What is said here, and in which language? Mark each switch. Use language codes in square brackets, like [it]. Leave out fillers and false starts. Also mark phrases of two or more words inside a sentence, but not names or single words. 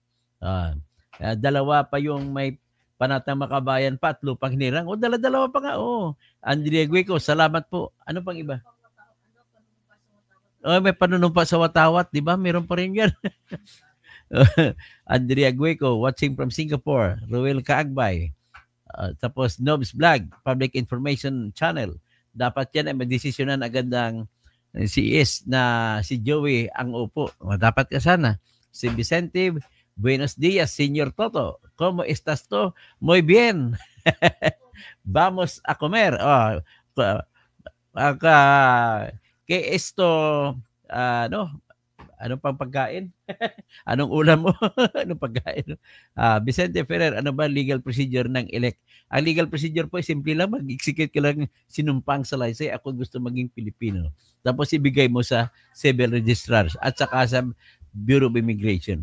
[tl] Dalawa pa yung may panatang makabayan pa at lupang hinirang. Dalawa pa nga. Andrea Guico, salamat po. Ano pang iba? May panunumpa sa watawat, di ba? Meron pa rin yan. Andrea Guico, [en] watching from Singapore. [tl] Ruel Kaagbay. Tapos Nobs Vlog, Public Information Channel. Dapat yan ay magdesisyonan agad ng CES na si Joey ang upo. Dapat ka sana. [es] Si Vicente Buenos días, Señor Toto. ¿Cómo estás to? Muy bien. Vamos a comer. Oh, ¿qué esto? [tl] Ano? Anong pang pagkain? Anong ulam mo? Anong pagkain? Vicente Ferrer, ano ba [en] legal procedure [tl] ng elect? Ang [en] legal procedure [tl] po, simple lang, mag-execute ka lang sinumpang sa license. Ako gusto maging Pilipino. Tapos ibigay mo sa [en] civil registrars [tl] at saka sa Bureau of Immigration.